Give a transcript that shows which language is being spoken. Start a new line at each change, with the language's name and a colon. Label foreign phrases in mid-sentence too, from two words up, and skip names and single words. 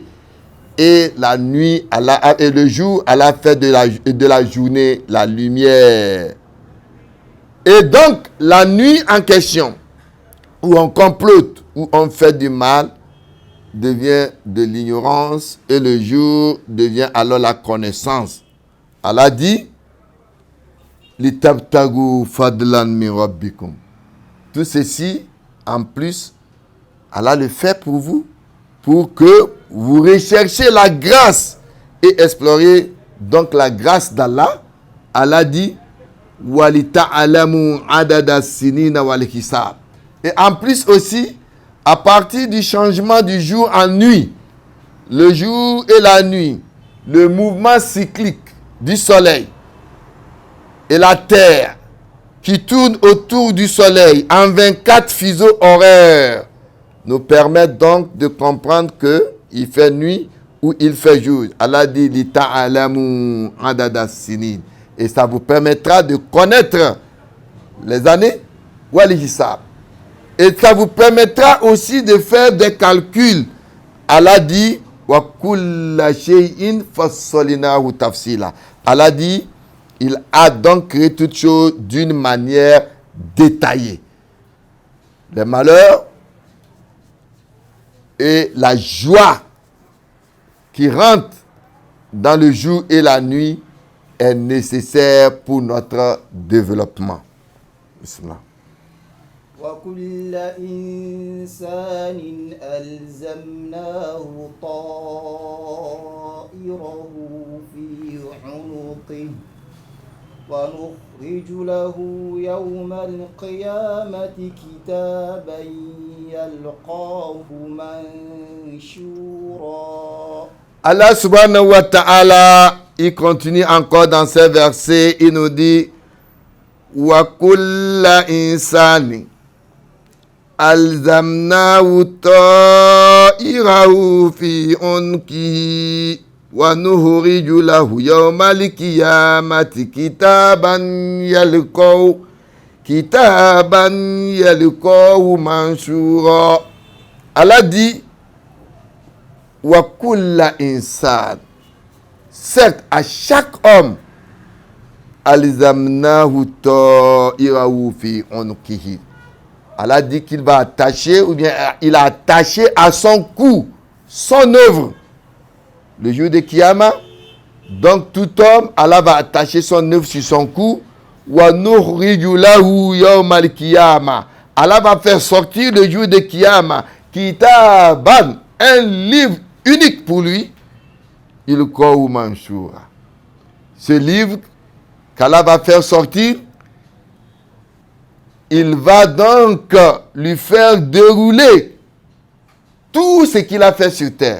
French: Et la nuit, et le jour, Allah fait de la journée la lumière. Et donc, la nuit en question, où on complote, où on fait du mal, devient de l'ignorance et le jour devient alors la connaissance. Allah dit,
Arabic: لتبتغوا فضلا من ربكم.
French: Tout ceci, en plus, Allah le fait pour vous, pour que vous recherchiez la grâce et explorez donc la grâce d'Allah. Allah dit,
Arabic: ولتعلموا عدد السنين والحساب.
French: Et en plus aussi, à partir du changement du jour en nuit, le jour et la nuit, le mouvement cyclique du soleil et la terre qui tourne autour du soleil en 24 fuseaux horaires nous permettent donc de comprendre que il fait nuit ou il fait jour. Allah dit
Arabic: لتعلموا عدد السنين,
French: et ça vous permettra de connaître les années
Arabic: والحساب.
French: Et ça vous permettra aussi de faire des calculs. Allah dit
Arabic: وكل شيء فصلناه تفصيلا.
French: Allah dit, il a donc créé toutes choses d'une manière détaillée. Les malheurs et la joie qui rentre dans le jour et la nuit est nécessaire pour notre développement. Bismillah.
Arabic: وكل إنسان ألزمناه طائره في عنقه ونخرج له يوم القيامة كتابا يلقاه منشورا. الله سبحانه وتعالى,
French: il continue encore dans ces versets, il nous dit
Arabic: وكل إنسان ألزمناه طائره في عنقه ونخرج له يوم القيامة كتابا يلقاه منشورا. Allah dit وكل إنسان,
French: certes à chaque homme,
Arabic: ألزمناه طائره في عنقه.
French: Allah dit qu'il va attacher, ou bien il a attaché à son cou son œuvre. Le jour de Kiyama, donc tout homme, Allah va attacher son œuvre sur son cou.
Arabic: ونخرج له يوم القيامة.
French: Allah va faire sortir le jour de Kiyama kitaban, un livre unique pour lui.
Arabic: يلقاه منشورا.
French: Ce livre qu'Allah va faire sortir, il va donc lui faire dérouler tout ce qu'il a fait sur terre.